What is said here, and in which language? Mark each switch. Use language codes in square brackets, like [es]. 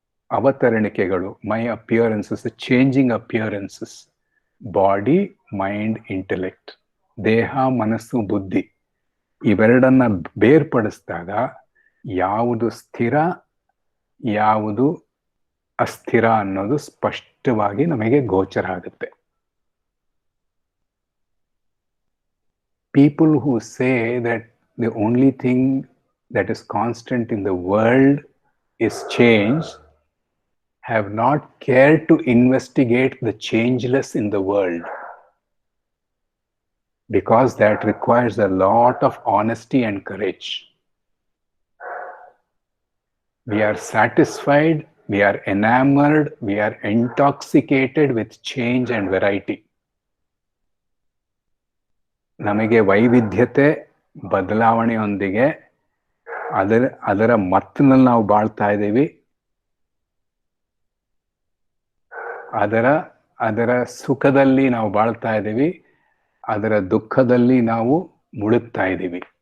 [kn] ಅವತರಣಿಕೆಗಳು, [en] my appearances, changing appearances, body, mind, intellect, [kn] ದೇಹ ಮನಸ್ಸು ಬುದ್ಧಿ, ಇವೆರಡನ್ನ ಬೇರ್ಪಡಿಸಿದಾಗ ಯಾವುದು ಸ್ಥಿರ ಯಾವುದು ಅಸ್ಥಿರ ಅನ್ನೋದು ಸ್ಪಷ್ಟವಾಗಿ ನಮಗೆ ಗೋಚರ ಆಗುತ್ತೆ. [en] people who say that the only thing that is constant in the world is change have not cared to investigate the changeless in the world, because that requires a lot of honesty and courage. We are satisfied, we are enamored, we are intoxicated with change and variety. [kn] ನಮಗೆ ವೈವಿಧ್ಯತೆ, ಬದಲಾವಣೆಯೊಂದಿಗೆ ಅದರ ಮತ್ತಿನಲ್ಲಿ ನಾವು ಬಾಳ್ತಾ ಇದ್ದೀವಿ. ಅದರ ಸುಖದಲ್ಲಿ ನಾವು ಬಾಳ್ತಾ ಇದ್ದೀವಿ, ಅದರ ದುಃಖದಲ್ಲಿ ನಾವು ಮುಳುಗ್ತಾ ಇದ್ದೀವಿ.